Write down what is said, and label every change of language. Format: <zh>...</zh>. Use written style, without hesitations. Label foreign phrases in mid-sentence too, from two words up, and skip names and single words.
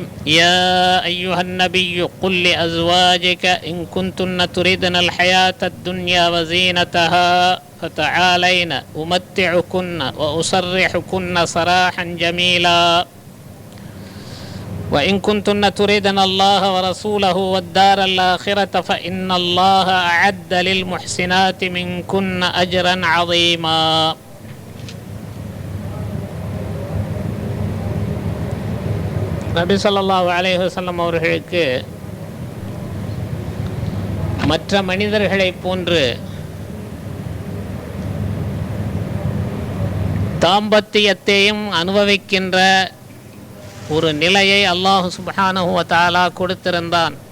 <ar>يا أيها النبي قل لأزواجك إن كنتن تريدن الحياة الدنيا وزينتها فتعالين أمتعكن وأسرحكن سراحا جميلا وإن كنتن تريدن الله ورسوله والدار الآخرة فإن الله أعد للمحسنات منكن أجرا عظيما.</ar> <ta>நபி</ta> <ar>صلى الله عليه وسلم</ar> <ta>அவர்களுக்கு மற்ற மனிதர்களைப் போன்று தாம்பத்தியத்தையும் அனுபவிக்கின்ற ஒரு நிலையை</ta> <ar>الله سبحانه وتعالى</ar> <ta>கொடுத்திருந்தான்.</ta>